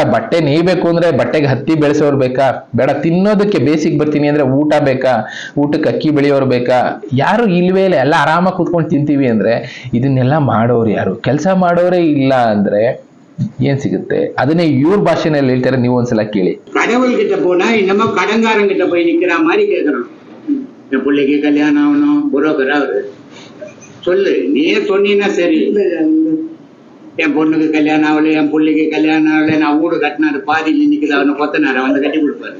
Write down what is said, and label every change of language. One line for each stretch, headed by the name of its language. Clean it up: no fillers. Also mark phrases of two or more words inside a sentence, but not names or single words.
Kannada: ಬಟ್ಟೆ ನೇಯ್ಬೇಕು ಅಂದ್ರೆ ಬಟ್ಟೆಗೆ ಹತ್ತಿ ಬೆಳೆಸೋರು ಬೇಕಾ? ಬೇಡ. ತಿನ್ನೋದಕ್ಕೆ ಬೇಸಿಗೆ ಬರ್ತೀನಿ ಅಂದ್ರೆ ಊಟ ಬೇಕಾ? ಊಟಕ್ಕೆ ಅಕ್ಕಿ ಬೆಳೆಯೋರು ಬೇಕಾ? ಯಾರು ಇಲ್ವೇ ಇಲ್ಲ. ಎಲ್ಲ ಆರಾಮಾಗಿ ಕೂತ್ಕೊಂಡು ತಿಂತೀವಿ ಅಂದ್ರೆ ಇದನ್ನೆಲ್ಲ ಮಾಡೋರು ಯಾರು? ಕೆಲಸ ಮಾಡೋರೇ ಇಲ್ಲ ಅಂದ್ರೆ ಏನ್ ಸಿಗುತ್ತೆ? ಅದನ್ನೇ ಇವ್ರ ಭಾಷೆನಲ್ಲಿ ಹೇಳ್ತಾರೆ. ನೀವು ಒಂದ್ಸಲ ಕೇಳಿ.
Tamil: கடவுள்கிட்ட போனா நம்ம கடங்காரங்கிட்ட போய் நிக்கிற மாதிரி கேக்குறோம். என் பிள்ளைக்கு கல்யாணம் ஆகணும், புரோக்கர் அவரு சொல்லு, நீயே சொன்னீங்கன்னா சரி. என் பொண்ணுக்கு கல்யாணம் ஆகல, என் பிள்ளைக்கு கல்யாணம் ஆகல, நான் வீடு கட்டினாரு, பாதியில் நிக்குது, அவனை கொத்தனார வந்து கட்டி கொடுப்பாரு.